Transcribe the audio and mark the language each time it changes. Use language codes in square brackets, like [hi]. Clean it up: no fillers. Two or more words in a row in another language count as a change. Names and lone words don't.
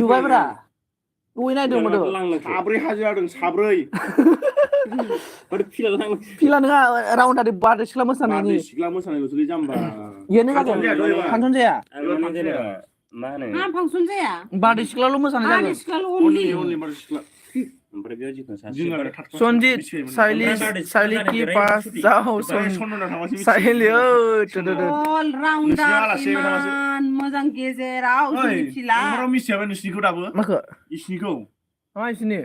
[brx] नुबायब्रा दहाय नायदोंमोन साब्रै हाजो जादों साब्रै फिला नङा राउन्डारि बारदै सिख्ला मोसानायनि बारदै सिख्ला मोसानायल'सोलै जाम्बा इयानो जागोन फांसन जाया मा होनो मा फांसन जाया बारदै सिख्लाल' मोसानाय बारदै जागोन सिख्लाल' only only only बार सिख्ला ओमफ्राय बेयाव जिखुनु सासे जोंना बार- थाट सनजित साइली बारदै सिख्ला साइली जानो की बेरायनो पास सुथि। जाओ बाय सनना थांबासो साइली मिथियो [en] all rounder [brx] नोंसिना आलासि फैबाय थाबासो। इमान मोजां गेजेराव ओइ जों मिथिला नोंबोथ' मिथियाबा नोंसिनिखौ दाबो माखो इसिनिखौ मा इसनि